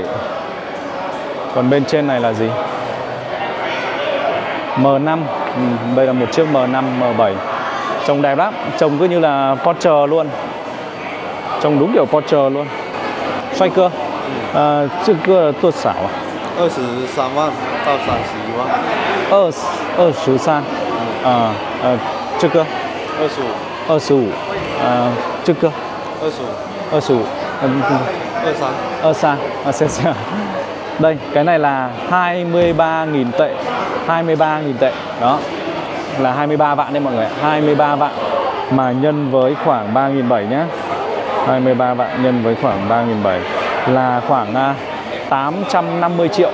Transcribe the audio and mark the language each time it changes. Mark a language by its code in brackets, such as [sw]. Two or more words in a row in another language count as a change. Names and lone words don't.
[vi] Còn bên trên này là gì? M5. Đây là một chiếc M5, M7. Trông đẹp lắm, trông cứ như là Porsche luôn. Trông đúng kiểu Porsche luôn. Xoay cơ. Chiếc cơ tuột xảo à? [zh] 23 万到31万。 23。这个25。这个25。23. [vi] Đây, cái này là 23.000 tệ. 23.000 tệ. Đó. Là 23 vạn đấy mọi người. 23 vạn mà nhân với khoảng 3.700 nhá. 23 vạn nhân với khoảng 3.700 là khoảng 850 triệu.